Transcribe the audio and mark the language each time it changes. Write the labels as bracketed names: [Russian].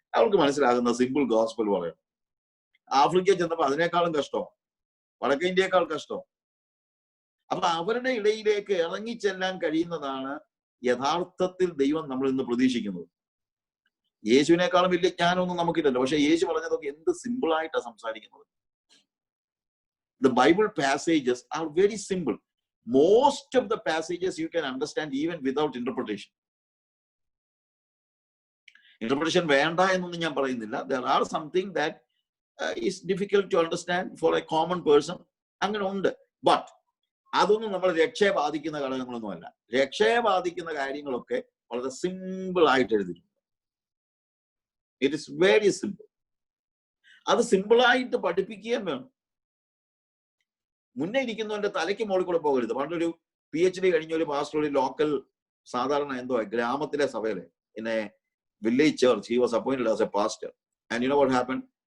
[Malayalam] അവർക്ക് മനസ്സിലാകുന്ന simple gospel പറയണം. ആഫ്രിക്കയിൽ ചെന്നപ്പോൾ അതിനേക്കാളും കഷ്ടം, വടക്കേ ഇന്ത്യയേക്കാൾ കഷ്ടം. അപ്പൊ അവരുടെ ഇടയിലേക്ക് ഇറങ്ങിച്ചെല്ലാൻ കഴിയുന്നതാണ് യഥാർത്ഥത്തിൽ ദൈവം നമ്മൾ ഇന്ന് പ്രതീക്ഷിക്കുന്നത്. യേശുവിനേക്കാളും വലിയ ജ്ഞാനമൊന്നും നമുക്കില്ലല്ലോ. പക്ഷെ യേശു പറഞ്ഞതൊക്കെ എന്ത് സിമ്പിൾ ആയിട്ടാണ് സംസാരിക്കുന്നത്. [English] The Bible passages are very simple. Most of the passages you can understand even without interpretation. [Malayalam] Interpretation വേണ്ട എന്നൊന്നും ഞാൻ പറയുന്നില്ല. [English] There are something that is difficult to understand for a common person. [Malayalam] അങ്ങനെ ഉണ്ട്. But അതൊന്നും നമ്മൾ രക്ഷയെ ബാധിക്കുന്ന ഘടകങ്ങളൊന്നുമല്ല. രക്ഷയെ ബാധിക്കുന്ന കാര്യങ്ങളൊക്കെ വളരെ സിമ്പിൾ ആയിട്ട് എഴുതിയിട്ടുണ്ട്. It is very simple. അത് സിമ്പിളായിട്ട് പഠിപ്പിക്കുകയും വേണം. മുന്നേ ഇരിക്കുന്നവന്റെ തലയ്ക്ക് മുകളിൽ കൂടെ പോകരുത്. പണ്ടൊരു PhD കഴിഞ്ഞ ഒരു പാസ്റ്റർ ഒരു ലോക്കൽ സാധാരണ എന്തോ ഗ്രാമത്തിലെ സഭയിലെ in A village church, he was appointed as A pastor. And you know what happen?